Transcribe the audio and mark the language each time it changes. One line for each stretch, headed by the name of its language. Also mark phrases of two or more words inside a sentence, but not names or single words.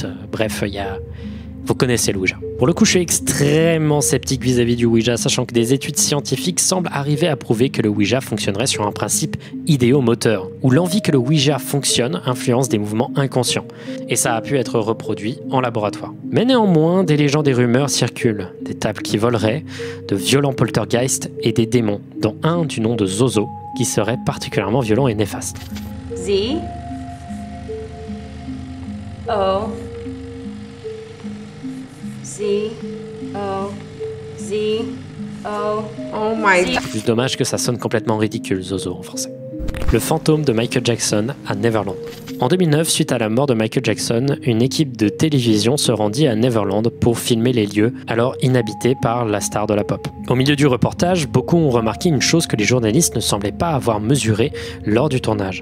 French: Bref, vous connaissez le Ouija. Pour le coup, je suis extrêmement sceptique vis-à-vis du Ouija, sachant que des études scientifiques semblent arriver à prouver que le Ouija fonctionnerait sur un principe idéomoteur, où l'envie que le Ouija fonctionne influence des mouvements inconscients. Et ça a pu être reproduit en laboratoire. Mais néanmoins, des légendes et rumeurs circulent. Des tables qui voleraient, de violents poltergeists et des démons, dont un du nom de Zozo, qui serait particulièrement violent et néfaste. Z. O. Z. O. Z. O.
English: Oh my God.
French: Juste dommage que ça sonne complètement ridicule, Zozo en français. Le fantôme de Michael Jackson à Neverland. En 2009, suite à la mort de Michael Jackson, une équipe de télévision se rendit à Neverland pour filmer les lieux, alors inhabités par la star de la pop. Au milieu du reportage, beaucoup ont remarqué une chose que les journalistes ne semblaient pas avoir mesurée lors du tournage.